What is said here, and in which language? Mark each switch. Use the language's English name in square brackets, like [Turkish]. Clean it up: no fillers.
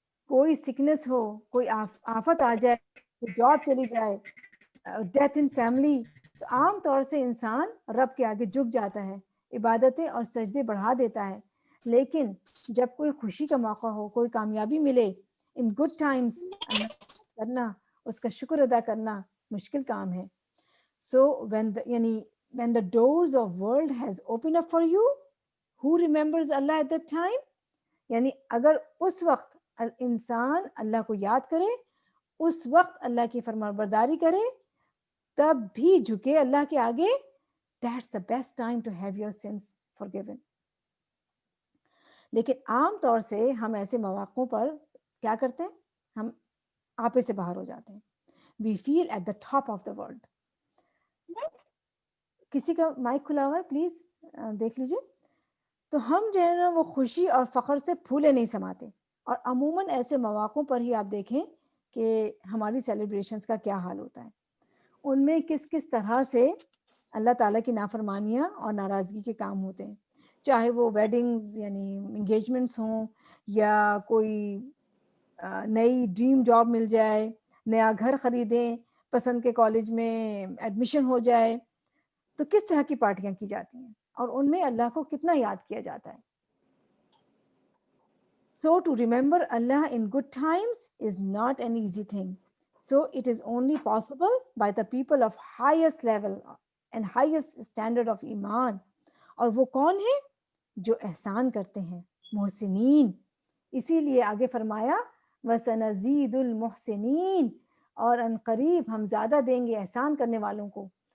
[Urdu] کوئی سکنس ہو، کوئی آفت آ جائے، کوئی جاب چلی جائے، [English] death in family, [Urdu] تو عام طور سے انسان رب کے آگے جھک جاتا ہے، عبادتیں اور سجدے بڑھا دیتا ہے. لیکن جب کوئی خوشی کا موقع ہو، کوئی کامیابی ملے، [English] in good times [Urdu] کرنا، اس کا شکر ادا کرنا مشکل کام ہے. سو [English] when the doors of world has opened up for you, who remembers Allah at that time؟ [Urdu] یعنی اگر اس وقت انسان اللہ کو یاد کرے، اس وقت اللہ کی فرمانبرداری کرے، تب بھی جھکے اللہ کے آگے، [English] that's the best time to have your sins forgiven. [Urdu] لیکن عام طور سے ہم ایسے مواقعوں پر کیا کرتے ہیں؟ ہم آپے سے باہر ہو جاتے ہیں. [English] we feel at the top of the world. [Urdu] کسی کا مائک کھلا ہوا ہے پلیز دیکھ لیجئے. تو ہم جو ہے نا وہ خوشی اور فخر سے پھولے نہیں سماتے. اور عموماً ایسے مواقعوں پر ہی آپ دیکھیں کہ ہماری سیلیبریشنز کا کیا حال ہوتا ہے. ان میں کس کس طرح سے اللہ تعالیٰ کی نافرمانیاں اور ناراضگی کے کام ہوتے ہیں، چاہے وہ ویڈنگز یعنی انگیجمنٹس ہوں، یا کوئی نئی ڈریم جاب مل جائے، نیا گھر خریدیں، پسند کے کالج میں ایڈمیشن ہو جائے، تو کس طرح کی پارٹیاں کی جاتی ہیں اور ان میں اللہ کو کتنا یاد کیا جاتا ہے. [English] So to remember Allah in good times is not an easy thing. So it is only possible by the people of highest level and highest standard of iman. [Urdu] اور وہ کون ہیں؟ جو احسان کرتے ہیں، محسنین. اسی لیے آگے فرمایا [Arabic] وَسَنَزِيدُ الْمُحْسِنِينَ، [Urdu] اور ان قریب ہم زیادہ دیں گے احسان کرنے والوں کو.